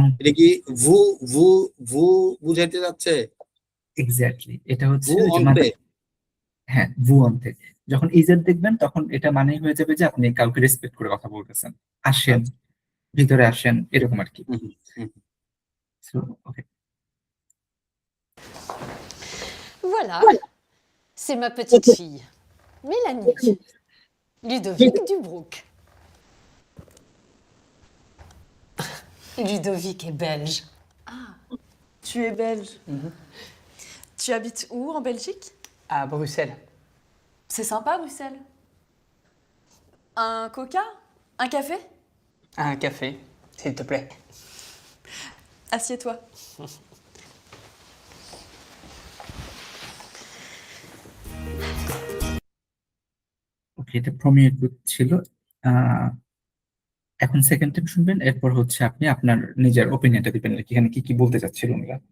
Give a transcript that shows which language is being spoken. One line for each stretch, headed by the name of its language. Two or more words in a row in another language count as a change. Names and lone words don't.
Bangla: এটা কি ভু ভু ভু বুঝাইতে যাচ্ছে? এক্স্যাক্টলি এটা হচ্ছে ভু যে মানে অন্তে। হ্যাঁ
French: vous entrez
Bangla: যখন ইজেড দেখবেন তখন এটা মানে হয়ে যাবে যে আপনি কাউকে রেসপেক্ট করে কথা বলতেছেন, আসেন আচ্ছা। ভিতরে আসেন এরকম আর কি। হুম, হুম, So, okay.
French: Voilà, c'est ma petite fille, Mélanie, Ludovic Dubrouk. Ludovic est belge. Tu es belge. Tu habites où en Belgique? À Bruxelles. C'est sympa, Bruxelles. Un coca? Un café? Un café, s'il te plaît. Assieds-toi.
Bangla: ওকে, এটা প্রমিয়েট ছিল। আহ, এখন সেকেন্ড টাইম শুনবেন, এরপর হচ্ছে আপনি আপনার নিজের ওপিনিয়নটা দিবেন আর কি, এখানে কি কি বলতে চাচ্ছিল উনিরা।